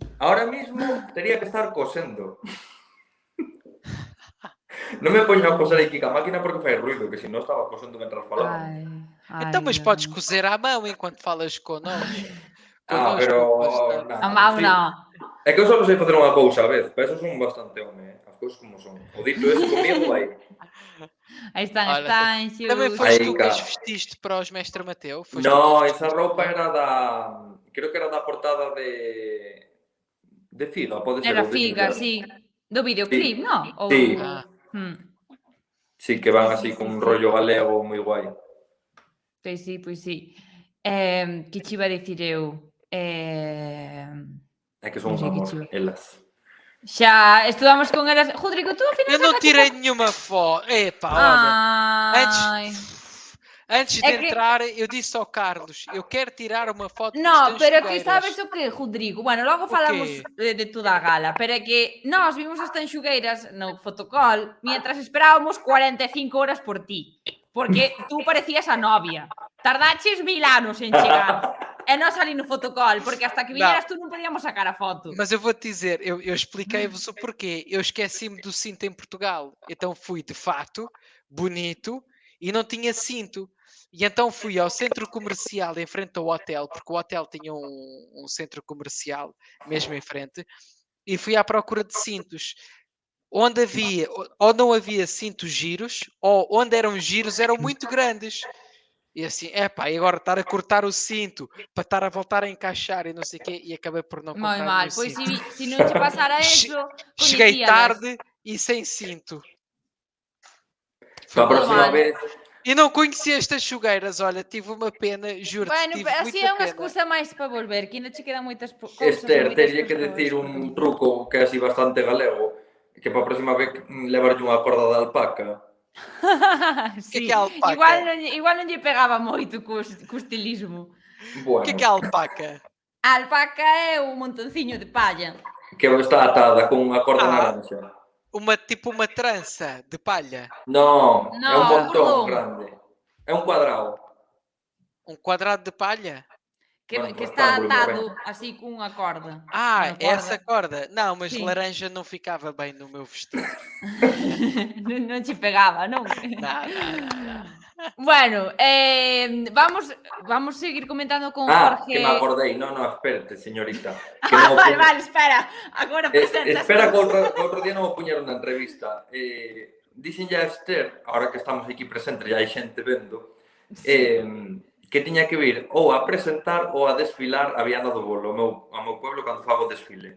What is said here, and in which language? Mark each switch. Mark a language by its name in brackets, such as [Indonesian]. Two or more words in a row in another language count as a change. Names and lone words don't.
[Galician] ahora mismo tería que estar cosendo. Non me poño a coser aquí ca máquina porque fai ruido, que se non estaba cosendo mentras falaba. [Portuguese] Então, mas podes cozer à mão enquanto falas connosco. [Galician] Pero... A mão sí. non. É que eu só sei facer unha cousa a vez, para eso son bastante home, as cousas como son. O dito ese comigo vai. Aí están as [Portuguese] Olha, [Galician] tanxos. [Portuguese] Também foste [Galician] Aí, [Portuguese] tu que as [Galician] cara. [Portuguese] vestiste para os Mestre Mateu? [Galician] No, esa roupa era da... Creo que era da portada de Figa, pode ser. Era ou de Figa, Figa. sí. Do videoclip, non? Ou... Sí. Sí, que van así con un rollo galego moi guai. Pois sí. Que che iba a dicir eu? É que son Non sei que amor, chiva. elas. Xa estudamos con elas. Rodrigo, tú ao final [Portuguese] Eu não [Galician] sacaste [Portuguese] tirei nenhuma foto. Epá, olha. [Galician] Ai. [Portuguese] Antes [Galician] É [Portuguese] de [Galician] que- [Portuguese] entrar, eu disse ao Carlos, eu quero tirar uma foto [Galician] No, [Portuguese] das [Galician] pero que [Portuguese] tanxugueiras. [Galician] sabes o que, Rodrigo? Bueno, logo falamos [Portuguese] quê? [Galician] de toda a gala, pero é que nós vimos as tanxugueiras no fotocall mientras esperábamos 45 horas por ti. Porque tú parecías a novia. Tardaches 1000 anos en chegar. E nós ali no fotocall, porque hasta que viñeras tú non podíamos sacar a foto. [Portuguese] Mas eu vou-te dizer, eu expliquei-vos o porquê. Eu esqueci-me do cinto em Portugal. Então fui de fato, bonito, e não tinha cinto. E então fui ao centro comercial em frente ao hotel, porque o hotel tinha um centro comercial mesmo em frente, e fui à procura de cintos. Onde havia, ou não havia cintos giros, ou onde eram giros eram muito grandes. E assim, epá, e agora estar a cortar o cinto para estar a voltar a encaixar e não sei o quê, e acabei por não [Galician] Moi [Portuguese] comprar [Galician] mal, [Portuguese] nenhum [Galician] pois [Portuguese] cinto. [Galician] se non che pasara eso, [Portuguese] Cheguei [Galician] coñecíalas. [Portuguese] tarde e sem cinto. [Galician] Para a [Portuguese] Foi [Galician] próxima [Portuguese] mal. [Galician] vez... [Portuguese] E não conheceste as xogueiras, olha, tive uma pena, juro-te, [Galician] Bueno, [Portuguese] tive [Galician] así [Portuguese] muita [Galician] é unha [Portuguese] pena. [Galician] excusa máis para volver, que ainda che quedan moitas cousas. Esther, teria que decir un truco que é así bastante galego, que para a próxima vez levarlle unha corda de alpaca. Sí, [Portuguese] Que é alpaca? [Galician] igual non lle pegaba moito co estilismo. [Portuguese] Que é alpaca? [Galician] A alpaca é un montonciño de palla. Que está atada con unha corda naranja. [Portuguese] Tipo uma trança de palha? [Galician] Non, é un montón cordón. grande. É un cuadrado. [Portuguese] Um quadrado de palha? [Galician] Que Bueno, está rectángulo, atado ben. así cunha corda. [Portuguese] Ah, [Galician] Unha corda. [Portuguese] essa corda. Não, mas Sim. laranja não ficava bem no meu vestido. [Galician] Non che pegaba, non? [Portuguese] Não. [Galician] Bueno, vamos seguir comentando con Jorge. Que me acordei. Non, espérate, señorita. Que Vale, espera. Agora presentas. Espera que outro día non vou puñer unha entrevista. Dixen ya a Esther, ahora que estamos aquí presentes, ya hai xente vendo, que tiña que vir ou a presentar ou a desfilar a Viana do Bolo, ao meu pueblo, cando fago desfile.